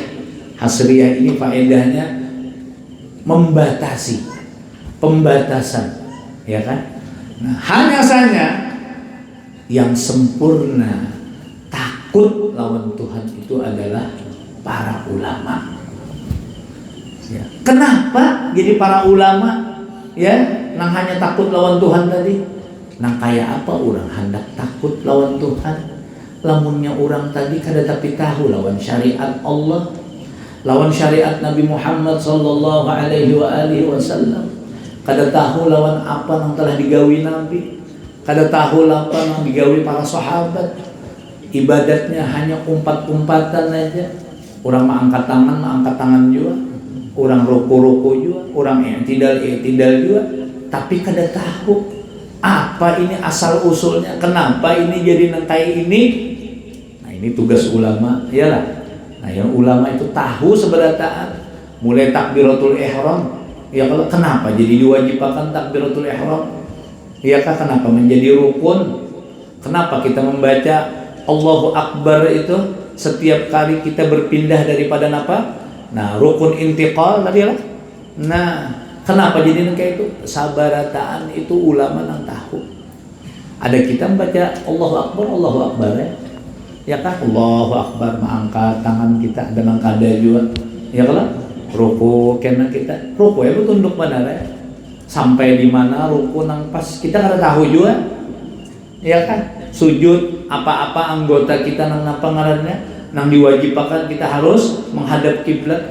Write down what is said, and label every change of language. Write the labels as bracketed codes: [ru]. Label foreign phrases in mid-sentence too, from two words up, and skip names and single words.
[id] Hasriyah ini faedahnya membatasi, pembatasan, kan? Nah, hanya saja yang sempurna takut lawan Tuhan itu adalah para ulama. Kenapa jadi para ulama? [bjn] Nang hanya takut lawan Tuhan tadi. Nang kayak apa orang hendak takut lawan Tuhan? Lamunnya orang tadi kada tapi tahu lawan syariat Allah, lawan syariat Nabi Muhammad [ar] صلى الله عليه وسلم. [bjn] Kada tahu lawan apa yang telah digawi Nabi, kada tahu apa yang digawi para sahabat. Ibadatnya hanya umpat-umpatan aja. Orang mengangkat tangan juga, orang ruku juga, orang i'tidal juga, tapi kada tahu apa ini asal usulnya, kenapa ini jadi nantai ini. Nah, ini tugas ulama, Nah, yang ulama itu tahu seberataan, mulai [ar] تكبيرة الإحرام. [id] Kalau kenapa jadi diwajibkan [ar] تكبيرة الإحرام? [id] Kenapa menjadi rukun? Kenapa kita membaca [ar] الله أكبر [id] itu setiap kali kita berpindah daripada apa? Nah, [ar] ركن انتقال [id] tadi lah. [bjn] Nah, kenapa jadi kayak itu? Sabarataan itu ulama nang tahu. [id] Ada kita membaca [ar] الله أكبر [id] ya. Ya kan? [ar] الله أكبر, [bjn] mengangkat tangan kita dengan kada juga. Ya kan? Ruku kena kita. Ruku ya tunduk benar ya. Sampai di mana ruku nang pas kita kada tahu juga. [id] Ya kan? [bjn] Sujud apa-apa anggota kita nang apa ngarannya? Nang diwajibkan kita harus menghadap kiblat.